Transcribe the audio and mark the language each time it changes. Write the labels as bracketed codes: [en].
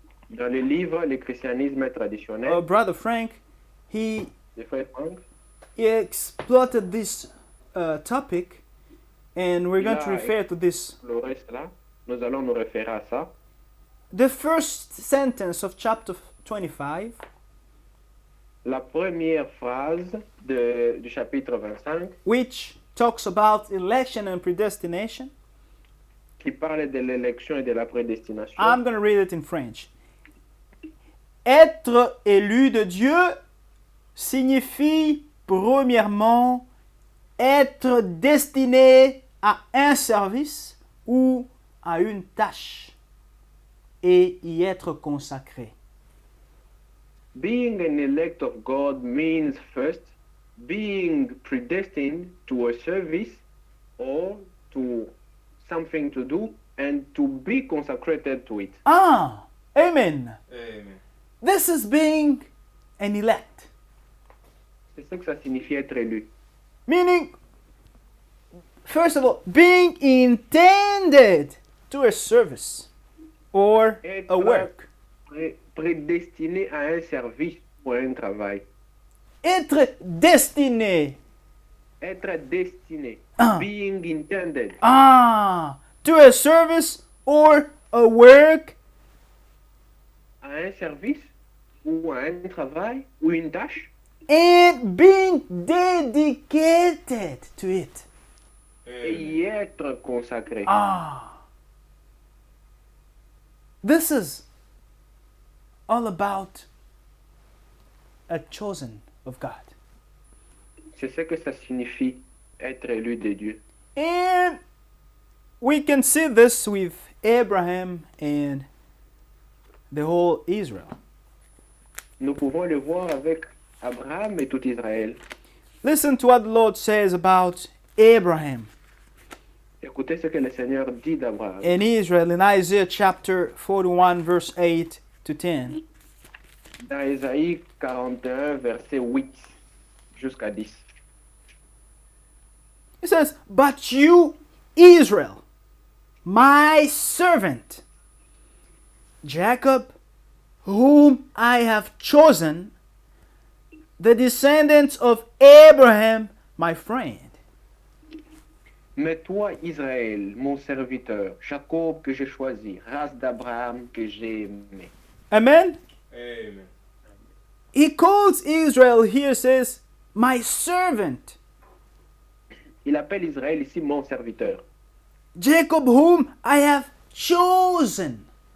[fr] Dans le livre Le christianisme traditionnel, [en] Brother Frank, he [fr] de Frère Franck, [en] exploited this topic, and we're going to Yeah, refer to this. [fr] le reste là, nous allons nous référer à ça. [en] The first sentence of chapter 25 [fr] La première phrase du chapitre 25, [en] which talks about election and predestination. [fr] qui parle de l'élection et de la prédestination. [en] I'm going to read it in French. [fr] Être élu de Dieu signifie premièrement être destiné à un service ou à une tâche et y être consacré. [en] Being an elect of God means first being predestined to a service or to something to do and to be consecrated to it. Ah, amen. Amen. This is being an elect. [fr] C'est ce que ça signifie être élu. [en] Meaning, first of all, being intended to a service or a [fr] Être [en] work. [fr] prédestiné à un service ou à un travail. Être destiné Être destiné. Ah. [en] Being intended. to a service or a work [fr] À un service ou à un travail ou une tâche. [en] and being dedicated to it. [fr] Et y être consacré. [en] This is all about a chosen of God. [fr] C'est ce que ça signifie être élu de Dieu. [en] And we can see this with Abraham and the whole Israel. [fr] Nous pouvons le voir avec Abraham et tout Israël. [en] Listen to what the Lord says about Abraham [fr] Écoutez ce que le Seigneur dit d'Abraham. [en] and Israel in Isaiah chapter 41, verse 8 to 10. [fr] Dans Ésaïe 41, verset 8 jusqu'à 10. [en] It says, "But you, Israel, my servant, Jacob, whom I have chosen, the descendants of Abraham, my friend." [fr] Mais toi, Israël, mon serviteur, Jacob que j'ai choisi, race d'Abraham que j'ai aimé. Amen? Amen. [en] He calls Israel here, says, "My servant." [fr] Il appelle Israël ici mon serviteur. [en] Jacob, whom I have chosen.